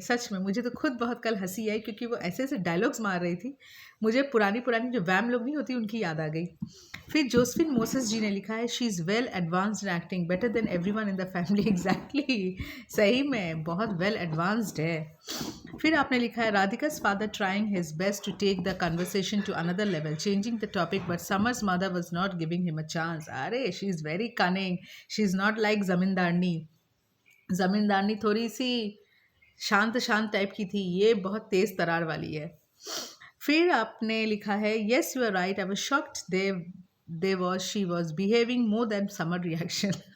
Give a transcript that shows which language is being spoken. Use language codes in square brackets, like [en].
[hi] सच में मुझे तो खुद बहुत कल हंसी आई, क्योंकि वो ऐसे ऐसे डायलॉग्स मार रही थी, मुझे पुरानी पुरानी जो वैम लोग नहीं होती उनकी याद आ गई। फिर जोसफिन मोसेस जी ने लिखा है, [en] She is well advanced in acting, better than everyone in the family. [hi] Exactly, सही में बहुत [en] well advanced [hi] है। फिर आपने लिखा है, [en] Radhika's father trying his best to take the conversation to another level, changing the topic, but Samar's mother was not giving him a chance. [hi] अरे [en] she is very cunning. She is not like जमींदारनी। [hi] जमींदारनी थोड़ी सी शांत शांत type की थी, ये बहुत तेज तरार वाली है। फिर आपने लिखा है, [en] yes you are right, I was shocked she was behaving more than Summer reaction.